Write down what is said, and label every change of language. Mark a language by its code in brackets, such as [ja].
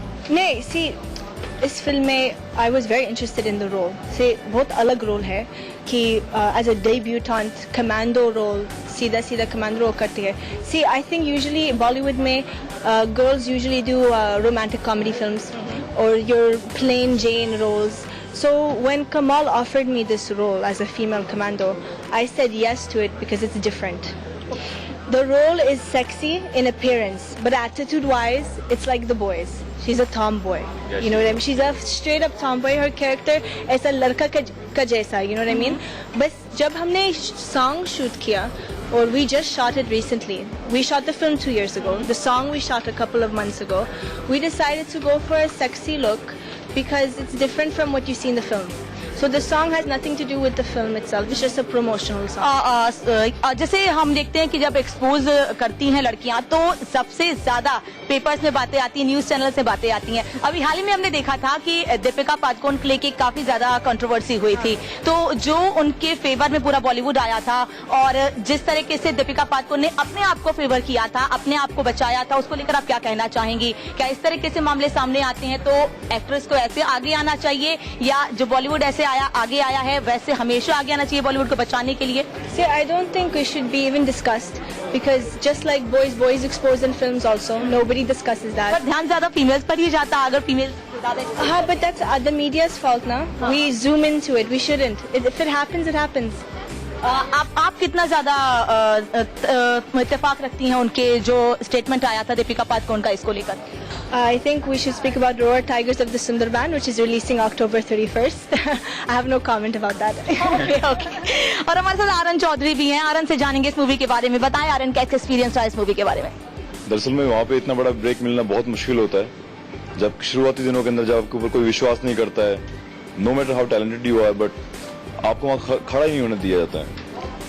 [en] नहीं, सी [hi] इस फिल्म में [en] I was very interested in the role से। [hi] बहुत अलग रोल है कि [en] as a debutante [hi] commando role, सीधा सीधा कमांडो रोल करती है। [en] See I think usually Bollywood में girls usually do romantic comedy films or your plain Jane roles. So when Kamal offered me this role as a female commando, I said yes to it because it's different. The role is sexy in appearance, but attitude-wise, it's like the boys. She's a tomboy. Yes, you know what I mean? She's a straight-up tomboy. Her character [hi] ऐसा लड़का का जैसा, [en] you know what I mean? [hi] बस जब हमने song shoot किया, [en] or we just shot it recently. We shot the film 2 years ago. The song we shot a couple of months ago. We decided to go for a sexy look because it's different from what you see in the film. So the song has nothing to do with the film itself. It's just a promotional song. [hi] जैसे हम देखते हैं कि जब expose करती हैं लड़कियां तो सबसे ज्यादा पेपर्स में बातें आती हैं, न्यूज चैनल से बातें आती हैं। अभी हाल ही में हमने देखा था कि दीपिका पादुकोण को लेके काफी ज्यादा कंट्रोवर्सी हुई थी। तो जो उनके फेवर में पूरा बॉलीवुड आया था और जिस तरीके से दीपिका पादुकोण ने अपने आप को फेवर किया था, अपने आप को बचाया था, उसको लेकर आप क्या कहना चाहेंगी? क्या इस तरीके से मामले सामने आते हैं तो एक्ट्रेस को ऐसे आगे आना चाहिए या जो बॉलीवुड ऐसे आगे आया है वैसे हमेशा आगे आना चाहिए बॉलीवुड को बचाने के लिए? [en] See, I don't think we should be even discussed because just like boys exposed in films also, nobody discusses that. [hi] पर ध्यान ज्यादा फीमेल्स पर ही जाता अगर फीमेल्स ज्यादा [en] But that's the media's fault now. We zoom into it. We shouldn't. If it happens, it happens. [hi] आप कितना ज्यादा इत्तेफाक रखती हैं उनके जो स्टेटमेंट आया था दीपिका पादुकोण का इसको लेकर? [en] I think we should speak about Roar Tigers of the Sundarban, which is releasing October 31st. I have no comment about that. Okay. [hi] और हमारे साथ आरन चौधरी भी हैं। आरन से जानेंगे इस मूवी के बारे में। बताएं आरन कैसा एक्सपीरियंस रहा इस मूवी के बारे में? दरअसल में वहाँ पे इतना बड़ा ब्रेक मिलना बहुत मुश्किल होता है जब शुरुआती दिनों के अंदर जब आपके ऊपर कोई विश्वास नहीं करता है, [en] no matter how talented you are, but [hi] आपको वहाँ खड़ा ही नहीं होने दिया जाता है।